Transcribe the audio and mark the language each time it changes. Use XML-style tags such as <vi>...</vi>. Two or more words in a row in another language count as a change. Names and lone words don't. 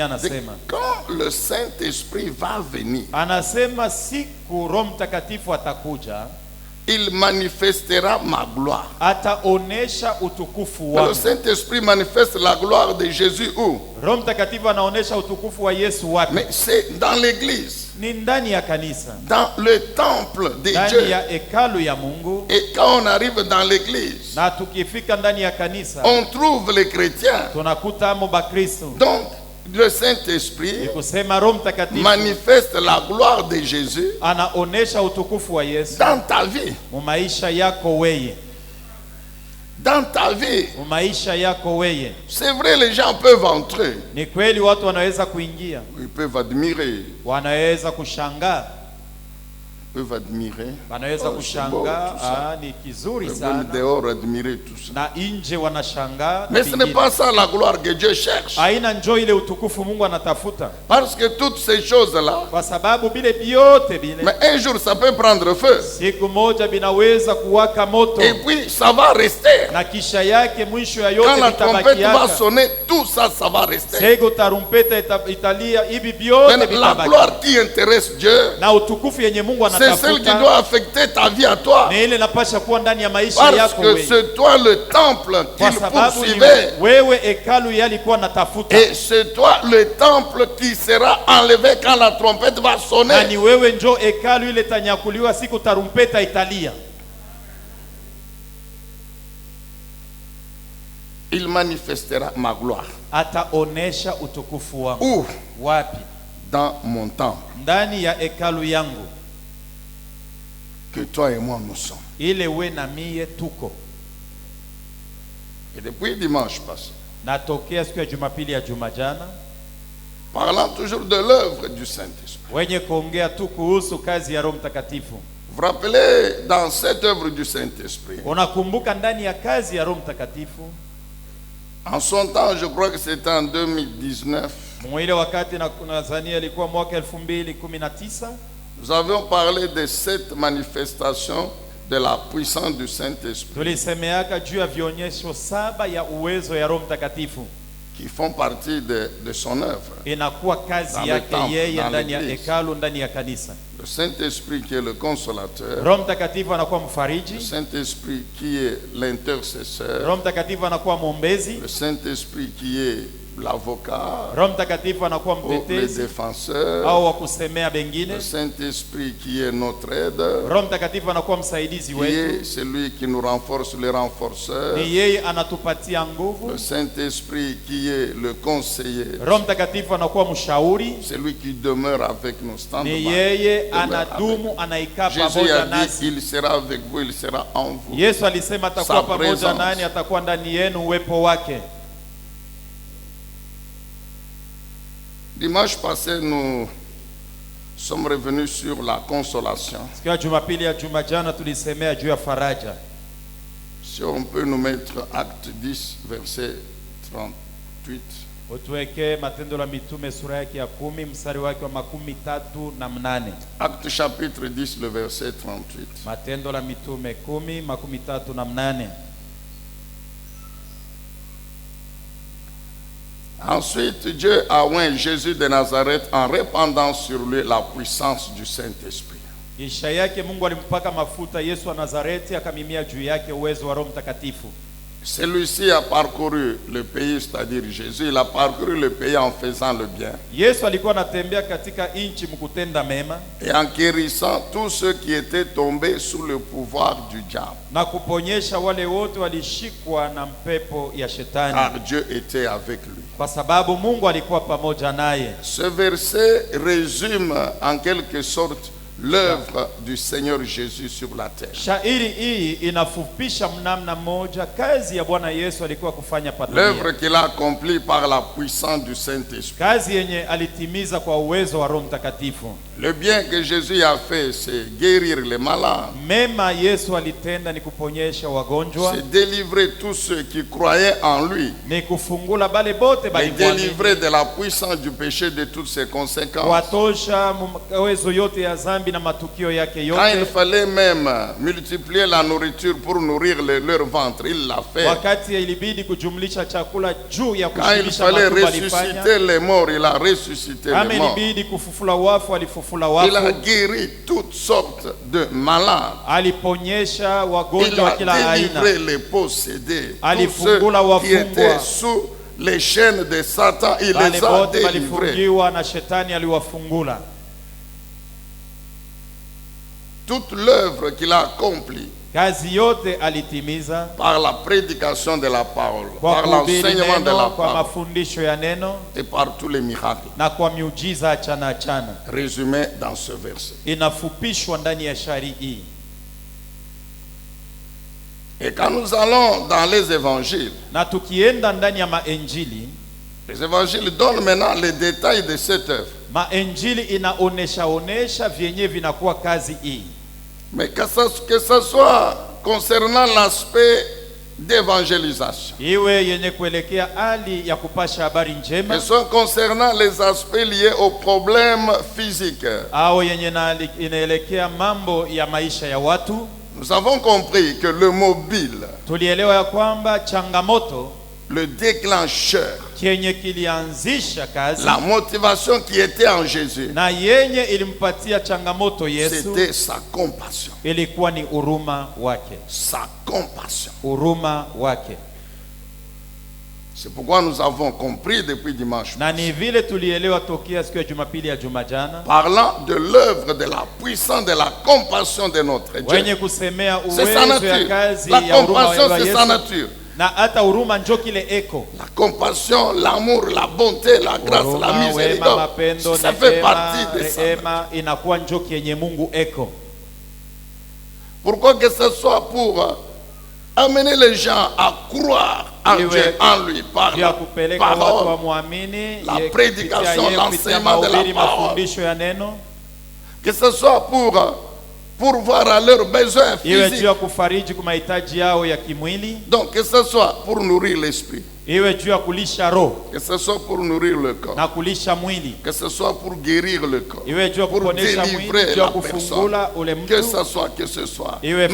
<fr>C'est</fr> <sw>anasema.</sw> <fr>quand le Saint-Esprit va venir,</fr> <sw>Anasema siku Roho Mtakatifu atakuja,</sw> <fr>il manifestera ma gloire.</fr> <sw>ataonesha utukufu</sw> <fr>Le</fr> <sw>wangu.</sw> <fr>Saint-Esprit manifeste la gloire de Jésus où?</fr> <sw>Roho Mtakatifu anaonesha utukufu wa Yesu wapi?</sw> <fr>Mais c'est dans l'église,</fr> <sw>Ni ndani ya kanisa,</sw> <fr>dans le temple de</fr> <sw>ndani</sw> <fr>Dieu.</fr> <sw>ya hekalu ya Mungu.</sw> <fr>Et quand on arrive dans l'église,</fr> <sw>Na tukifika ndani ya kanisa</sw> <fr>on trouve les chrétiens.</fr> <sw>tunakuta amo Bakristo.</sw> <fr>Donc, le Saint-Esprit</fr> <sw>Ni kusema Roho Mtakatifu</sw> <fr>manifeste la gloire de Jésus</fr> <sw>anaonesha utukufu wa Yesu</sw> <fr>dans ta vie.</fr> <sw>mu maisha yako weye,</sw> <fr>Dans ta vie.</fr> <sw>mu maisha yako weye.</sw> <fr>C'est vrai, les gens peuvent entrer.</fr> <sw>Ni kweli watu wanaweza kuingia,</sw> <fr>Ils peuvent admirer.</fr> <sw>wanaweza kushangaa,</sw> <fr>Ils peuvent admirer.</fr> <sw>wanaweza</sw> <fr>Oh, c'est beau,</fr> <sw>kushangaa.</sw> <fr>tout ça.</fr> <sw>Ni kizuri</sw> <fr>Ils viennent</fr> <sw>sana,</sw> <fr>dehors admirer tout ça.</fr> <sw>na nje wanashangaa.</sw> <fr>Mais ce n'est pas ça la gloire que Dieu cherche.</fr> <sw>Aina njoo ile utukufu Mungu anatafuta,</sw> <fr>Parce que toutes ces choses-là,</fr> <sw>kwa sababu bile vyote bile</sw> <fr>mais un jour ça peut prendre feu.</fr> <sw>siku moja binaweza kuwaka moto,</sw> <fr>Et puis ça va rester.</fr> <sw>na kisha yake mwisho ya</sw> <fr>Quand</fr> <sw>yote</sw> <fr>la trompette va</fr> <sw>vitabakiaka.</sw> <fr>sonner, tout ça, ça va rester.</fr> <sw>Sego tarumpeta italia, hivi vyote</sw> <fr>Mais la</fr> <sw>vitabaki.</sw> <fr>gloire qui intéresse Dieu,</fr> <sw>Na utukufu yenye Mungu</sw> <fr>c'est celle qui</fr> <sw>anatafuta</sw> <fr>doit affecter ta vie à toi.</fr> <sw>ni ile napasha kuwa ndani ya maisha</sw> <fr>Parce</fr> <sw>yako</sw> <fr>que</fr> <sw>wewe,</sw> <fr>c'est toi le temple</fr> <sw>kwa</sw> <fr>qu'il</fr> <sw>sababu ni</sw> <fr>poursuivait.</fr> <sw>wewe hekalu yalikuwa natafuta,</sw> <fr>Et c'est toi le temple qui sera enlevé quand la trompette va</fr> <sw>na</sw> <fr>sonner.</fr> <sw>ni wewe njo hekalu ile tanyakuliwa siku tarumpeta italia.</sw> <fr>Il manifestera ma gloire.</fr> <sw>Ataonesha utukufu wangu.</sw> <fr>Où?</fr> <sw>Wapi?</sw> <fr>Dans mon temple</fr> <sw>Ndani ya hekalu yangu</sw> <fr>que toi et moi nous sommes.</fr> <sw>ile we na mie tuko.</sw> <fr>Et depuis dimanche passé,</fr> <sw>Natokea siku ya Jumapili ya juma jana,</sw> <fr>parlant toujours de l'œuvre du Saint-Esprit.</fr> <sw>wenye kuongea tu kuhusu kazi ya Roho Mtakatifu.</sw> <fr>Vous vous rappelez, dans cette œuvre du Saint-Esprit,</fr> <sw>Unakumbuka ndani ya kazi ya Roho Mtakatifu,</sw> <fr>en son temps, je crois que c'était en 2019,</fr> <sw>mwile wakati na nadhani ilikuwa mwaka 2019,</sw> <fr>nous avions parlé de cette manifestation de la puissance du Saint-Esprit</fr> <sw>tulisemeaka juu ya vionyesho 7 ya uwezo ya Roho Mtakatifu,</sw> <fr>qui font partie de son œuvre.</fr> <sw>inakuwa</sw> <fr>Dans</fr> <sw>kazi</sw> <fr>le</fr> <sw>yake</sw> <fr>temple,</fr> <sw>yeye</sw> <fr>dans</fr> <sw>ndani ya</sw> <fr>l'église.</fr> <sw>hekalu, ndani ya kanisa.</sw> <fr>Le Saint-Esprit qui est le consolateur,</fr> <sw>Roho Mtakatifu anakuwa</sw> <fr>le</fr> <sw>mfariji,</sw> <fr>Saint-Esprit qui est l'intercesseur,</fr> <sw>Roho Mtakatifu anakuwa mwombezi,</sw> <fr>le Saint-Esprit qui est l'avocat</fr> <sw>Roho Mtakatifu anakuwa</sw> <fr>ou le</fr> <sw>mtetezi</sw> <fr>défenseur,</fr> <sw>au wa kusemea bengine,</sw> <fr>le Saint-Esprit qui est notre aide,</fr> <sw>Roho Mtakatifu anakuwa msaidizi</sw> <fr>qui</fr> <sw>wetu,</sw> <fr>est celui qui nous renforce, le renforceur,</fr> <sw>ni yeye anatupatia nguvu.</sw> <fr>le Saint-Esprit qui est le conseiller,</fr> <sw>Roho Mtakatifu anakuwa mshauri,</sw> <fr>celui qui demeure avec nous, stand</fr> <sw>ni</sw> <en>by,</en> <sw>yeye</sw> <fr>demeure</fr> <sw>anadumu,</sw> <fr>avec.</fr> <sw>anaikaa</sw> <fr>Jésus a</fr> <sw>pamoja</sw> <fr>dit,</fr> <sw>nasi.</sw> <fr>il sera avec vous, il sera en vous.</fr> <sw>Yesu alisema atakuwa</sw> <fr>Sa</fr> <sw>pamoja</sw> <fr>présence.</fr> <sw>nani, atakuwa ndani yenu, uwepo wake.</sw> <fr>Dimanche passé, nous sommes revenus sur la consolation.</fr> <sw>Siku ya Jumapili ya juma jana tulisemea juu ya faraja.</sw> <fr>Si on peut nous mettre Acte 10, verset 38.</fr> <sw>Utuweke Matendo la Mitume sura yake ya 10 mstari wake wa 38.</sw> <fr>Acte chapitre 10, le verset 38.</fr> <sw>Matendo la Mitume 10 38.</sw> <fr>Ensuite, Dieu a oint Jésus de Nazareth en répandant sur lui la puissance du Saint-Esprit.</fr> <sw>Kisha yake Mungu alimpaka mafuta Yesu wa Nazareti, akamimia juu yake uwezo wa Roho Mtakatifu.</sw> <fr>Celui-ci a parcouru le pays, c'est-à-dire Jésus, il a parcouru le pays en faisant le bien</fr> <sw>Yesu alikuwa anatembea katika nchi mkutenda mema</sw> <fr>et en guérissant tous ceux qui étaient tombés sous le pouvoir du diable.</fr> <sw>na kuponyesha wale wote walishikwa na mpepo ya shetani,</sw> <fr>Car Dieu était avec lui.</fr> <sw>kwa sababu Mungu alikuwa pamoja naye.</sw> <fr>Ce verset résume en quelque sorte l'œuvre du Seigneur Jésus sur la terre.</fr> <sw>Shairi hii inafupisha mnamna moja kazi ya Bwana Yesu alikuwa kufanya pa</sw> <fr>L'œuvre</fr> <sw>dunia,</sw> <fr>qu'il a accomplie par la puissance du Saint-Esprit.</fr> <sw>kazi yenye alitimiza kwa uwezo wa Roho Mtakatifu.</sw> <fr>Le bien que Jésus a fait, c'est guérir les malades,</fr> <sw>Mema Yesu alitenda ni kuponyesha wagonjwa,</sw> <fr>c'est délivrer tous ceux qui croyaient en lui,</fr> <sw>ni kufungula bale bote</sw> <fr>et</fr> <sw>balimwamini,</sw> <fr>délivrer de la puissance du péché de toutes ses conséquences.</fr> <sw>kuwatosha uwezo yote ya dhambi dhambi na matukio yake</sw> <fr>Quand il</fr> <sw>yote.</sw> <fr>fallait même multiplier la nourriture pour nourrir leur ventre, il l'a fait.</fr> <sw>Wakati ilibidi kujumlisha chakula juu ya</sw> <fr>Quand il</fr> <sw>kushibisha</sw> <fr>fallait</fr> <sw>matumbo alifanya.</sw> <fr>ressusciter les morts, il a ressuscité</fr> <sw>Kama</sw> <fr>les morts.</fr> <sw>ilibidi kufufula wafu alifufula</sw> <fr>Il a</fr> <sw>wafu.</sw> <fr>guéri toutes sortes de malades.</fr> <sw>Aliponyesha</sw> <fr>Il</fr> <sw>wagonjwa wa</sw> <fr>a</fr> <sw>kila aina.</sw> <fr>délivré les possédés. Tous</fr> <sw>Alifungula</sw> <fr>ceux qui</fr> <sw>wafungwa.</sw> <fr>étaient sous les chaînes de Satan, il</fr> <sw>Wale</sw> <fr>les a</fr> <sw>wote</sw> <fr>délivrés.</fr> <sw>walifungiwa na shetani aliwafungula.</sw> <fr>Toute l'œuvre qu'il a accomplie</fr> <sw>Kazi yote alitimiza</sw> <fr>par la prédication de la parole,</fr> <sw>kwa</sw> <fr>par</fr> <sw>kuhubiri</sw> <fr>l'enseignement de la</fr> <sw>neno, kwa</sw> <fr>parole</fr> <sw>mafundisho ya neno</sw> <fr>et par tous les miracles</fr> <sw>na kwa miujiza achana achana.</sw> <fr>résumés dans ce verset.</fr> <sw>Inafupishwa ndani ya shairi hii.</sw> <fr>Et quand nous allons dans les évangiles,</fr> <sw>Na tukienda ndani ya maenjili,</sw> <fr>les évangiles donnent maintenant les détails de cette œuvre.</fr> <sw>maenjili inaonesha vyenye vinakuwa kazi hii.</sw> <fr>Mais que ce soit concernant l'aspect d'évangélisation,</fr> <sw>Iwe yenye kuelekea hali ya kupasha habari</sw> <fr>que</fr> <sw>njema,</sw> <fr>ce soit concernant les aspects liés aux problèmes physiques,</fr> <sw>au yenye inaelekea mambo ya maisha ya watu,</sw> <fr>nous avons compris que le mobile,</fr> <sw>tulielewa ya kwamba changamoto</sw> <fr>le déclencheur,</fr> <sw>kenye kilianzisha kazi</sw> <fr>la motivation qui était en Jésus,</fr> <sw>na yenye ilimpatia changamoto Yesu</sw> <fr>c'était sa compassion.</fr> <sw>ilikuwa ni huruma wake.</sw> <fr>Sa compassion.</fr> <sw>Huruma wake.</sw> <fr>C'est pourquoi nous avons compris depuis dimanche,</fr> <sw>Na ni vile tulielewa tokea siku ya Jumapili ya juma jana,</sw> <fr>parlant de l'œuvre de la puissance de la compassion de notre</fr> <sw>wenye</sw> <fr>Dieu.</fr> <sw>kusemea</sw> <fr>C'est sa</fr> <sw>uwezo ya</sw> <fr>nature.</fr> <sw>kazi</sw> <fr>La</fr> <sw>ya huruma</sw> <fr>compassion,</fr> <sw>wa</sw> <fr>c'est sa</fr> <sw>Yesu.</sw> <fr>nature.</fr> <sw>Na hata huruma njo kile eko.</sw> <fr>La compassion, l'amour, la bonté, la grâce, la</fr> <sw>Huruma, wema,</sw> <fr>miséricorde,</fr> <sw>mapendo,</sw> <fr>ça fait</fr> <sw>neema,</sw> <fr>partie de ça.</fr> <sw>rehema inakuwa njo kienye Mungu eko.</sw> <fr>Pourquoi que ce soit pour amener les gens à croire en</fr> <sw>Iwe-</sw> <fr>Dieu, en lui, par</fr> <sw>ya</sw> <fr>la</fr> <sw>kupeleka watu</sw> <fr>parole,</fr> <sw>wamwamini,</sw> <fr>la</fr> <sw>ye-</sw> <fr>prédication,</fr> <sw>kupitia yeye, kupitia</sw> <fr>l'enseignement de la</fr> <sw>mahubiri,</sw> <fr>parole.</fr> <sw>mafundisho ya neno,</sw> <fr>que ce soit pour voir à leurs besoins</fr> <sw>iwe juu</sw> <fr>physiques,</fr> <sw>ya kufariji kwa mahitaji yao ya kimwili,</sw> <fr>donc que ce soit pour nourrir l'esprit,</fr> <sw>iwe juu ya kulisha roho</sw> <fr>que ce soit pour nourrir le corps,</fr> <sw>na kulisha mwili,</sw> <fr>que ce soit pour guérir le corps,</fr> <sw>iwe juu ya</sw> <fr>pour</fr> <sw>kuponesha mwili,</sw> <fr>délivrer</fr> <sw>juu ya</sw> <fr>la personne,</fr> <sw>kufungula ule</sw> <fr>que</fr> <sw>mtu,</sw> <fr>même</fr>